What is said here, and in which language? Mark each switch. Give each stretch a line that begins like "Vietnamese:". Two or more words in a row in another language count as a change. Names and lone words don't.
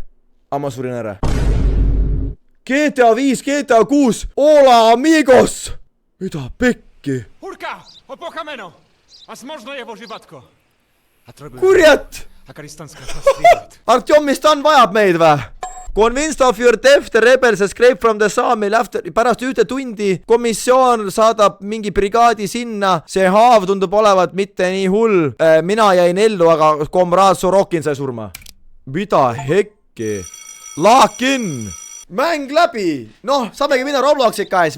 Estonian: Ma surin ära. GTA 5, GTA 6,
Spanish: oola amigos!
Estonian: Mida pekki? Kurjat! Artjomistan vajab meid või?
English: Convinced of your death, the rebels escape from the Sami after.
Estonian: Pärast 1 tundi komisjon saadab mingi brigaadi sinna. See haav tundub olevat mitte nii hull. Mina jäin ellu, aga komraad Sorokin sai surma. Mida hekki? Laakin! Mäng läbi! Noh, saamegi minna Robloxi käes.